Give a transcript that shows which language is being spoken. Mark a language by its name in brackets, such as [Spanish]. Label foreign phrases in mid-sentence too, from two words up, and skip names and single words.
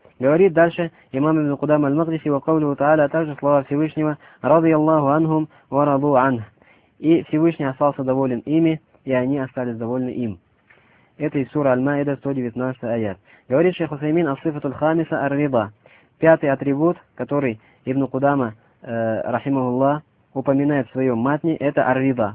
[Russian] Говорит дальше имам Ибн Кудам аль-Магдиси, [Arabic] وقوله تعالى, [Russian] также слова Всевышнего, [Arabic] رضي الله عنهم ورضوا عنه. [Russian] И Всевышний остался доволен ими, и они остались довольны им. Это из сура Аль-Маида, 119 аят. Говорит шейх Усаймин [Arabic] الصفة الخامسة الرضا. [Russian] Пятый атрибут, который Ибн Кудама, рахимахуллах, упоминает в своем матне, это ар-рида.